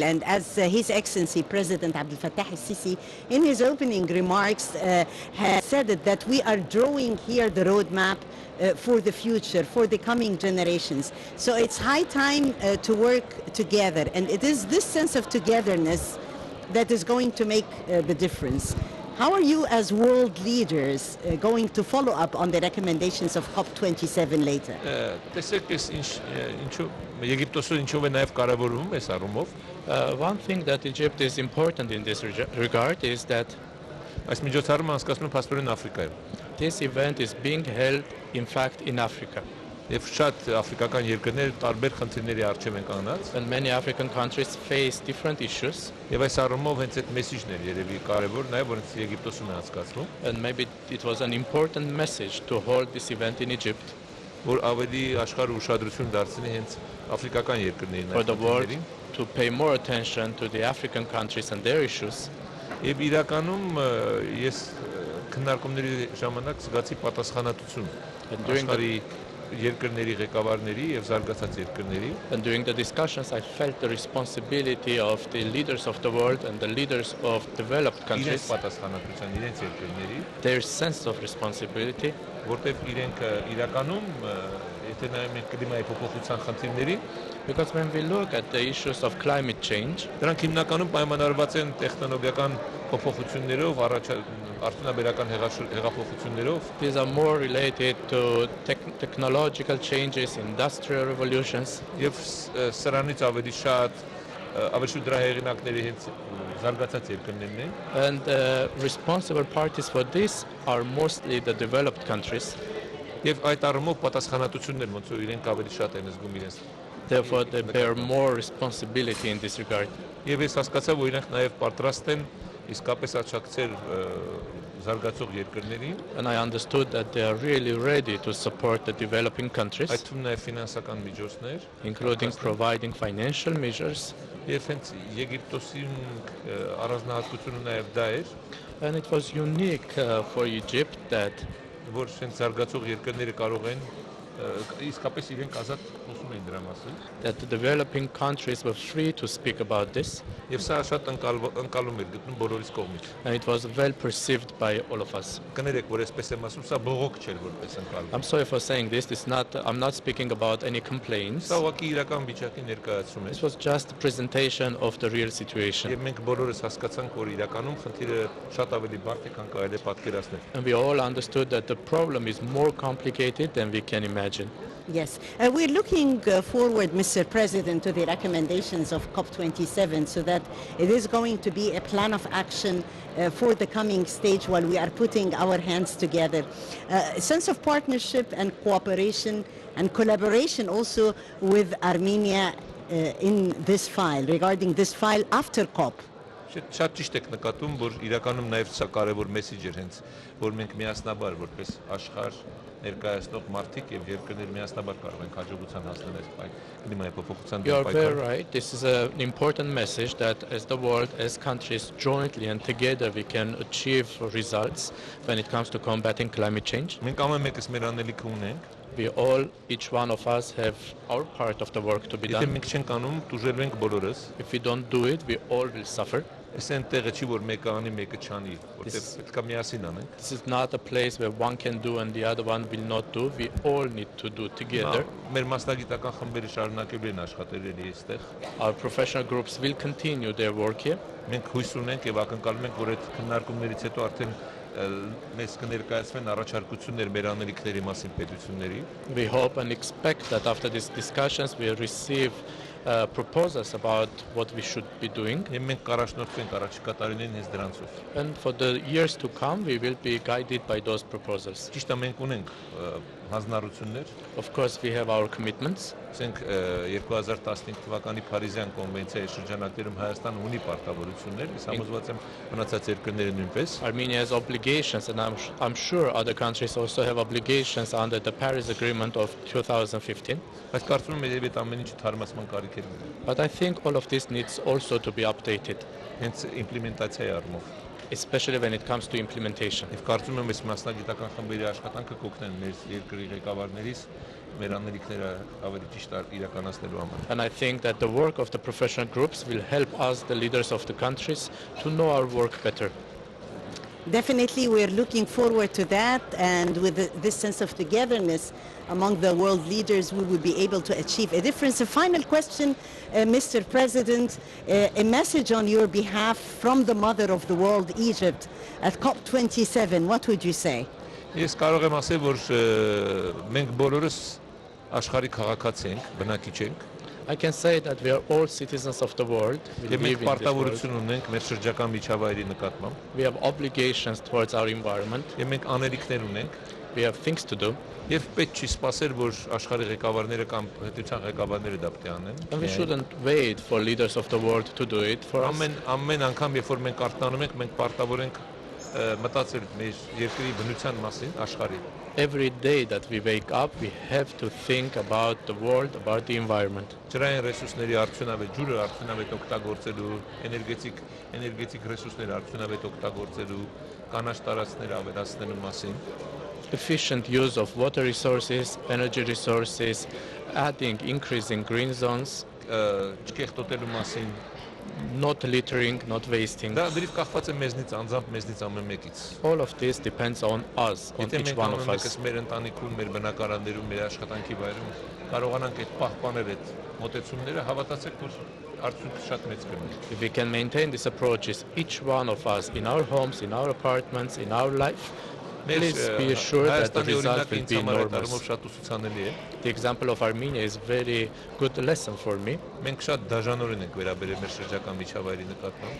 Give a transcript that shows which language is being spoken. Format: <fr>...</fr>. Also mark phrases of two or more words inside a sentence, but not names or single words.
<en>And as His Excellency President Abdel Fattah al-Sisi, in his opening remarks, has said that we are drawing here the roadmap for the future, for the coming generations. So it's high time to work together. And it is this sense of togetherness that is going to make the difference. How are you as world leaders going to follow up on the recommendations of COP27 later?</en> <hy>Տեսեք, ինչու Եգիպտոսը ինչով է նաև կարևորվում այս առումով,</hy> <en>One thing that Egypt is important in this regard is that</en> <hy>այս միջոցառումը անցկացնում է փաստորեն Աֆրիկայում։</hy> <en>this event is being held, in fact, in Africa.</en> <hy>Եվ շատ աֆրիկական երկրներ տարբեր խնդիրների առջև են կանգնած,</hy> <en>And many African countries face different issues.</en> <hy>եւ այս առումով հենց այդ մեսիջն էր երևի կարևոր, նաև որ Եգիպտոսում է անցկացվում,</hy> <en>And maybe it was an important message to hold this event in Egypt</en> <hy>որ ավելի աշխարհը ուշադրություն դարձնի հենց աֆրիկական երկրներին</hy> <en>for the world</en> <hy>խնդիրներին։</hy> <en>to pay more attention to the African countries and their issues.</en> <hy>Եվ իրականում ես քննարկումների ժամանակ զգացի պատասխանատվություն</hy> <en>And during the-</en> <hy>աշխարհի երկրների ղեկավարների եւ զարգացած երկրների</hy> <en>And during the discussions, I felt the responsibility of the leaders of the world and the leaders of developed</en> <hy>իրենց</hy> <en>countries,</en> <hy>պատասխանատվության, իրենց երկրների,</hy> <en>their sense of responsibility,</en> <hy>որտեղ իրենք իրականում եթե նայում ենք կլիմայի փոփոխության խնդիրներին,</hy> <en>because when we look at the issues of climate change,</en> <hy>դրանք հիմնականում պայմանավորված են տեխնոլոգիական փոփոխություններով, արդյունաբերական հեղափոխություններով,</hy> <en>these are more related to technological changes, industrial revolutions,</en> <hy>եւ սրանից ավելի շատ դրա հեղինակների հենց զարգացած երկրներն են,</hy> <en>and responsible parties for this are mostly the developed countries.</en> <hy>Եվ այդ առումով պատասխանատվություններ ոնց որ իրենք ավելի շատ են զգում իրենց։</hy> <en>Therefore, they bear more responsibility in this regard.</en> <hy>Եվ ես հասկացա, որ իրենք նաև պատրաստ են իսկապես աջակցել զարգացող երկրներին,</hy> <en>And I understood that they are really ready to support the developing countries,</en> <hy>այդ թվում նաև ֆինանսական միջոցներ,</hy> <en>including providing financial measures.</en> <hy>եւ հենց Եգիպտոսի առանձնահատկությունը նաև դա էր,</hy> <en>And it was unique for Egypt that</en> <hy>որ հենց զարգացող երկրները կարող են իսկապես իրենք ազատ խոսում էին դրա մասին,</hy> <en>the developing countries were free to speak about this,</en> <hy>եւ սա շատ ընկալում էր գտնում բոլորիս կողմից։</hy> <en>and it was well perceived by all of us.</en> <hy>Կներեք, որ այսպես եմ ասում, սա բողոք չէր որպես ընկալում։</hy> <en>I'm sorry for saying this. I'm not speaking about any complaints.</en> <hy>Սա ուղղակի իրական վիճակի ներկայացում է։</hy> <en>This was just a presentation of the real situation.</en> <hy>Եվ մենք բոլորս հասկացանք, որ իրականում խնդիրը շատ ավելի բարդ է, քան կարելի է պատկերացնել։</hy> <en>And we all understood that the problem is more complicated than we can imagine. Yes, we're looking forward, Mr. President, to the recommendations of COP27 so that it is going to be a plan of action for the coming stage while we are putting our hands together. A sense of partnership and cooperation and collaboration also with Armenia in this file, regarding this file after COP.</en> <hy>Շատ ճիշտ եք նկատում, որ իրականում նաև սա կարևոր մեսեջ էր հենց, որ մենք միասնաբար որպես աշխարհ ներկայացնող մարդիկ եւ երկրներ միասնաբար կարող ենք հաջողության հասնել այս կլիմայի փոփոխության</hy> <en>You are</en> <hy>դեմ</hy> <en>very</en> <hy>պայքարը։</hy> <en>right. This is an important message that as the world, as countries jointly and together we can achieve results when it comes to combating climate change.</en> <hy>Մենք ամեն մեկս մեր անելիքը ունենք,</hy> <en>We all, each one of us have our part of the work to be</en> <hy>եթե</hy> <en>done.</en> <hy>մենք չենք անում, դուժելու ենք բոլորս։</hy> <en>If we don't do it, we all will suffer.</en> <hy>Այս այնտեղը չի, որ մեկը անի, մեկը չանի, որտեղ պետք է միասին անենք։</hy> <en>This is not a place where one can do and the other one will not do. We all need to do together.</en> <hy>Մեր մասնագիտական խմբերը շարունակելու են աշխատել այստեղ։</hy> <en>Our professional groups will continue their work here.</en> <hy>Մենք հույս ունենք եւ ակնկալում ենք, որ այդ քննարկումներից հետո արդեն մեզ կներկայացվեն առաջարկություններ մեր անելիքների մասին պետությունների։</hy> <en>We hope and expect that after these discussions we will receive proposals about what we should be doing.</en> <hy>Եվ մենք կառաջնորդվենք առաջիկա տարիներին հենց դրանցով։</hy> <en>And for the years to come, we will be guided by those proposals.</en> <hy>Ճիշտ է, մենք ունենք հանձնառություններ։</hy> <en>Of course, we have our commitments.</en> <hy>Ասենք 2015 թվականի Փարիզյան կոնվենցիայի շրջանակներում Հայաստանը ունի պարտավորություններ, ես համոզված եմ մնացած երկրները նույնպես։</hy> <en>Armenia has obligations, and I'm sure other countries also have obligations under the Paris Agreement of 2015.</en> <hy>Բայց կարծում եմ երբ այդ ամեն ինչը թարմացման կարիք է։</hy> <en>But I think all of this needs also to be updated,</en> <hy>Հենց իմպլեմենտացիայի առումով։</hy> <en>especially when it comes to implementation.</en> <hy>Եվ կարծում եմ այս մասնագիտական խմբերի աշխատանքը կօգնեն մեր երկրի ղեկավարներից մեր անելիքները ավելի ճիշտ իրականացնելու համար։</hy> <en>And I think that the work of the professional groups will help us, the leaders of the countries, to know our work better. Definitely, we're looking forward to that, and with this sense of togetherness among the world leaders, we will be able to achieve a difference. A final question, Mr. President, a message on your behalf from the mother of the world, Egypt, at COP27. What would you say?</en> <hy>Ես կարող եմ ասել, որ մենք բոլորս աշխարհի քաղաքացի ենք, բնակիչ ենք,</hy> <en>I can say that we are all citizens of the world. We</en> <hy>եւ մենք</hy> <en>live in this world.</en> <hy>պարտավորություն ունենք մեր շրջակա միջավայրի նկատմամբ,</hy> <en>We have obligations towards our environment.</en> <hy>եւ մենք անելիքներ ունենք,</hy> <en>We have things to do.</en> <hy>եւ պետք չի սպասել, որ աշխարհի ղեկավարները կամ պետության ղեկավարները դա պետք է անեն։</hy> <en>And we shouldn't wait for leaders of the world to do it for us.</en> <hy>Ամեն անգամ, երբ որ մենք արտանում ենք, մենք պարտավոր ենք մտածել մեր երկրի բնության մասին, աշխարհի։</hy> <en>Every day that we wake up, we have to think about the world, about the environment.</en> <hy>Ջրային ռեսուրսների արդյունավետ ջուրը արդյունավետ օգտագործելու, էներգետիկ ռեսուրսները արդյունավետ օգտագործելու, կանաչ տարածքները ավելացնելու մասին,</hy> <en>Efficient use of water resources, energy resources, adding, increasing green zones,</en> <hy>չկեղտոտելու մասին,</hy> <en>not littering, not wasting.</en> <hy>դա դրիվ կախված է մեզնից, անձամբ մեզնից ամեն մեկից։</hy> <en>All of this depends on us, on</en> <hy>Եթե</hy> <en>each</en> <hy>մենք</hy> <en>one</en> <hy>ամեն</hy> <en>of</en> <hy>մեկս</hy> <en>us.</en> <hy>մեր ընտանիքում, մեր բնակարաններում, մեր աշխատանքի վայրում կարողանանք այդ պահպանել այդ մոտեցումները, հավատացեք, որ արդյունքը շատ մեծ կլինի։</hy> <en>If we can maintain these approaches, each one of us, in our homes, in our apartments, in our life, Please be assured that the result will be enormous.</en> <hy>շատ ուսուցանելի է։</hy> <en>The example of Armenia is a very good lesson for me.</en> <hy>Մենք շատ դաժանորեն ենք վերաբերել մեր շրջակա միջավայրի նկատմամբ։</hy>